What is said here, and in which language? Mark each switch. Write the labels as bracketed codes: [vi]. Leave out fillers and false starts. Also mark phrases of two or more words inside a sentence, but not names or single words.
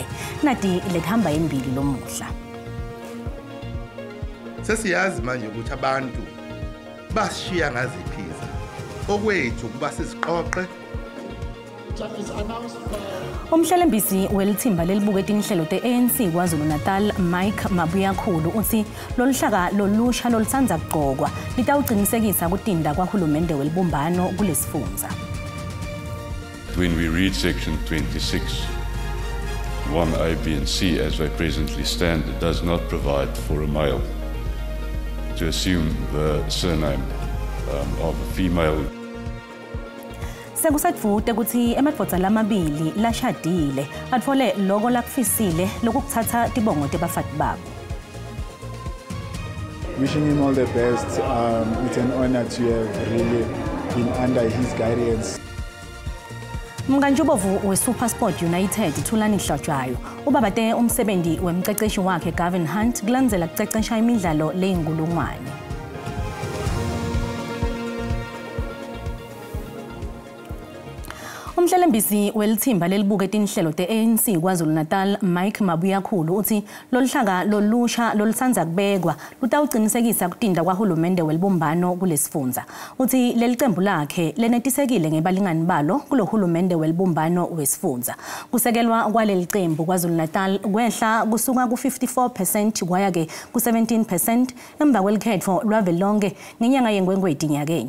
[ss] Nati lekuhamba embili lomuhla. Sesiyazi manje ukuthi abantu bashiya ngaziphiza. Okwethu kuba siziqoqe. Umhlelembisi welithimba lelibuke tinhlelo te-ANC KwaZulu-Natal Mike Mabuyakhulu uthi loluhlaka lolusha lolutsanza kugqokwa litawucinisekisa kutinda kwahulumende welibumbano kulesifundza. [en] When we read section 26, 1A, B and C as they presently stand, it does not provide for a male to assume the surname of a female. [ss] Sekusadvute ukuthi emadvodza lamabili lashadile atfole loko lakufisile lokukuthatha tibongo tebafati babo. [en] Wishing him all the best. It's an honor to have really been under his guidance. [ss] Mkanjubovu we-SuperSport United Thulani Hlotshwayo ubabate umsebenzi wemceceshi wakhe Gavin Hunt kulandzela kucecesha imidlalo leyinkulungwane. Umhlelembisi welithimba lelibuke tinhlelo te-ANC KwaZulu-Natal Mike Mabuyakhulu uthi loluhlaka lolusha lolutsanza kubekwa lutawucinisekisa kutinda kwahulumende welibumbano kulesifundza. Uthi lelicembu lakhe lenetisekile ngebalingani balo kulohulumende welibumbano wesifundza. Kusekelwa kwaleli cembu KwaZulu-Natal kwehla kusuka ku-54% kwaya ke ku-17% emva kwelikhetfo lwavelonke ngenyanga yeNgwengweti nyakenye.